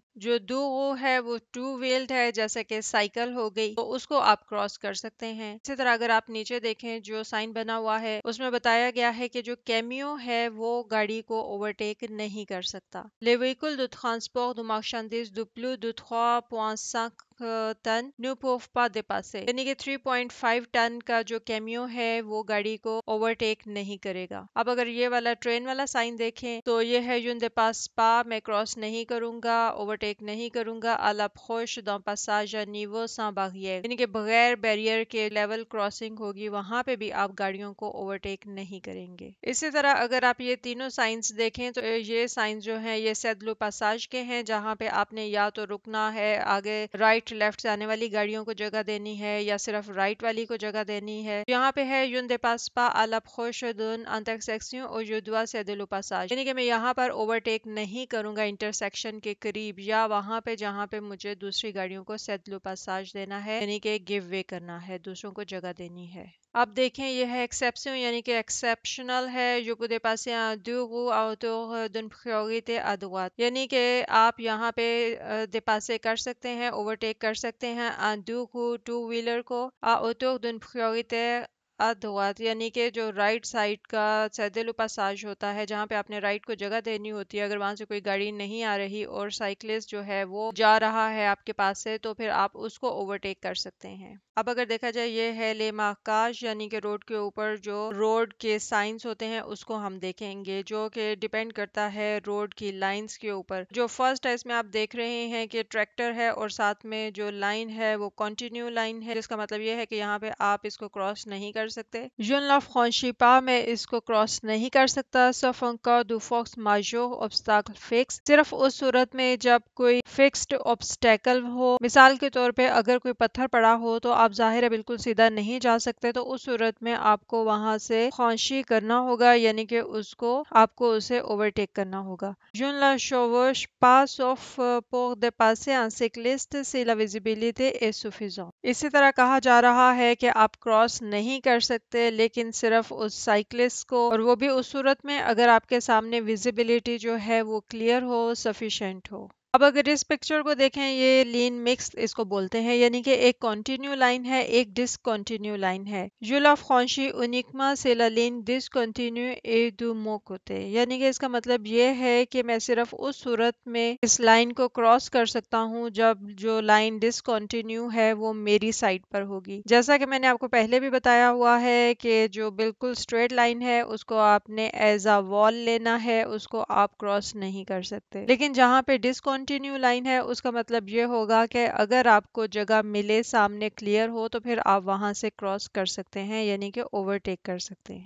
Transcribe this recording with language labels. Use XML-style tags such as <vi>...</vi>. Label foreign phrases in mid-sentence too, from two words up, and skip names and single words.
<ur>جو</ur> <fr>deux roues</fr> <ur>ہے وہ</ur> <en>two wheeled</en> <ur>ہے جیسے کہ سائیکل ہو گئی تو اس کو آپ کراس کر سکتے ہیں۔ اسی طرح اگر آپ نیچے دیکھیں جو سائن بنا ہوا ہے اس میں بتایا گیا ہے کہ جو کیمیو ہے وہ گاڑی کو اوورٹیک نہیں کر سکتا۔</ur> <fr>Les véhicules de transport de marchandises de plus de 3.5 ٹن ne peuvent pas dépasser</fr> <ur>یعنی کہ 3.5 ٹن کا جو کیمیو ہے وہ گاڑی کو اوورٹیک نہیں کرے گا۔ اب اگر یہ والا ٹرین والا سائن دیکھیں تو یہ</ur> <fr>je ne dépasse pas</fr> <ur>میں کراس نہیں کروں گا، اوورٹیک نہیں کروں گا</ur> <fr>à l'approche d'un passage à niveau sans barrière</fr> <ur>یعنی کہ بغیر بیریئر کے</ur> <en>level crossing</en> <ur>ہوگی وہاں پہ بھی آپ گاڑیوں کو اوورٹیک نہیں کریں گے۔ اسی طرح اگر آپ یہ تینوں سائنس دیکھیں تو یہ سائنس جو ہیں یہ</ur> <fr>céder le passage</fr> <ur>کے ہیں جہاں پہ آپ نے یا تو رکنا ہے، آگے</ur> <en>right left</en> <ur>سے آنے والی گاڑیوں کو جگہ دینی ہے یا صرف رائٹ والی کو جگہ دینی ہے۔ یہاں پہ</ur> <fr>je ne dépasse pas à l'approche d'un intersection où je dois céder le passage</fr> <ur>یعنی کہ میں یہاں پر اوورٹیک نہیں کروں گا انٹرسیکشن کے قریب یا وہاں پہ جہاں پہ مجھے دوسری گاڑیوں کو</ur> <fr>céder le passage</fr> <ur>دینا ہے یعنی کہ</ur> <en>give way</en> <ur>کرنا ہے، دوسروں کو جگہ دینی ہے۔ اب دیکھیں یہ ہے ایکسیپشن یعنی کہ ایکسیپشنل ہے جو</ur> <fr>peut dépasser deux roues autour d'une priorité à droite</fr> <ur>یعنی کہ آپ یہاں پہ دے پاسے کر سکتے ہیں، اوورٹیک کر سکتے ہیں</ur> <fr>deux roues</fr> <en>two wheeler</en> <ur>کو</ur> <fr>autour d'une priorité à droite</fr> <ur>یعنی کہ جو</ur> <en>right side</en> <ur>کا</ur> <fr>céder le passage</fr> <ur>ہوتا ہے جہاں پہ آپ نے رائٹ کو جگہ دینی ہوتی ہے، اگر وہاں سے کوئی گاڑی نہیں آ رہی اور سائیکلسٹ جو ہے وہ جا رہا ہے آپ کے پاس سے تو پھر آپ اس کو اوورٹیک کر سکتے ہیں۔ اب اگر دیکھا جائے یہ ہے</ur> <fr>le marquage</fr> <ur>یعنی کہ روڈ کے اوپر جو روڈ کے سائنس ہوتے ہیں اس کو ہم دیکھیں گے جو کہ ڈیپینڈ کرتا ہے روڈ کی لائنز کے اوپر۔ جو فرسٹ ہے اس میں آپ دیکھ رہے ہیں کہ ٹریکٹر ہے اور ساتھ میں جو لائن ہے وہ</ur> <en>continuous line</en> <ur>ہے جس کا مطلب یہ ہے کہ یہاں پہ آپ اس کو کراس نہیں کر سکتے۔</ur> <fr>Je ne la franchis pas</fr> <ur>میں اس کو کراس نہیں کر سکتا</ur> <fr>sauf en cas de force majeure obstacle fixe</fr> <ur>صرف اس صورت میں جب کوئی فکسڈ obstacle ہو، مثال کے طور پہ اگر کوئی پتھر پڑا ہو تو آپ ظاہر ہے بالکل سیدھا نہیں جا سکتے تو اس صورت میں آپ کو وہاں سے فرانچی کرنا ہوگا یعنی کہ اس کو آپ کو اسے اوورٹیک کرنا ہوگا۔</ur> <fr>Je ne la chevauche pas sauf pour dépasser un cycliste si la visibilité est suffisante</fr> <ur>اسی طرح کہا جا رہا ہے کہ آپ کراس نہیں کر سکتے لیکن صرف اس سائیکلسٹ کو، اور وہ بھی اس صورت میں اگر آپ کے سامنے ویزیبلٹی جو ہے وہ کلیئر ہو، سفیشینٹ ہو۔ اب اگر اس پکچر کو دیکھیں یہ</ur> <fr>ligne mixte</fr> <ur>اس کو بولتے ہیں یعنی کہ ایک</ur> <en>continuous line</en> <ur>ہے ایک</ur> <en>discontinuous line</en> <ur>ہے۔</ur> <fr>Je la franchis uniquement c'est la ligne discontinue et de mon côté</fr> <ur>یعنی کہ اس کا مطلب یہ ہے کہ میں صرف اس صورت میں اس لائن کو کراس کر سکتا ہوں جب جو</ur> <en>line discontinuous</en> <ur>ہے وہ میری سائڈ پر ہوگی۔ جیسا کہ میں نے آپ کو پہلے بھی بتایا ہوا ہے کہ جو بالکل</ur> <en>straight line</en> <ur>ہے اس کو آپ نے</ur> <en>as a wall</en> <ur>لینا ہے، اس کو آپ کراس نہیں کر سکتے، لیکن جہاں پہ</ur> <en>discontinuous line</en> <ur>ہے اس کا مطلب یہ ہوگا کہ اگر آپ کو جگہ ملے سامنے کلیئر ہو تو پھر آپ وہاں سے کراس کر سکتے ہیں یعنی کہ اوورٹیک کر سکتے ہیں۔</ur>